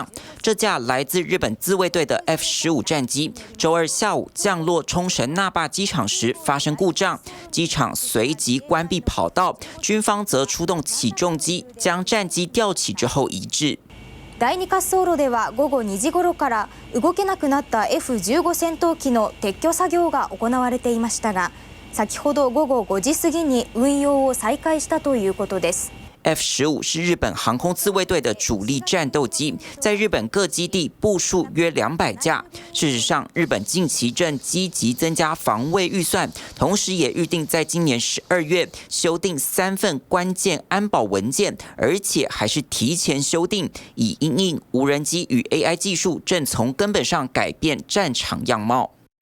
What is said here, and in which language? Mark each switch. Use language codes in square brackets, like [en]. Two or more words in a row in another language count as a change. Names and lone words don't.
[zh] 這架來自日本自衛隊的 F-15戰機，週二下午降落沖繩那霸機場時發生故障，機場隨即關閉跑道，軍方則出動起重機將戰機吊起之後移置。 [ja] 第二滑走路では午後2時頃から動けなくなった F-15 戦闘機の撤去作業が行われていましたが。先ほど午後5時過ぎに運用を再開したということです。 [zh] F-15 是日本航空自衛隊的主力戰鬥機，在日本各基地部署約200架。事實上，日本近期正積極增加防衛預算，同時也預定在今年12月修訂3份關鍵安保文件，而且還是提前修訂，以因應無人機與 AI 技術正從根本上改變戰場樣貌。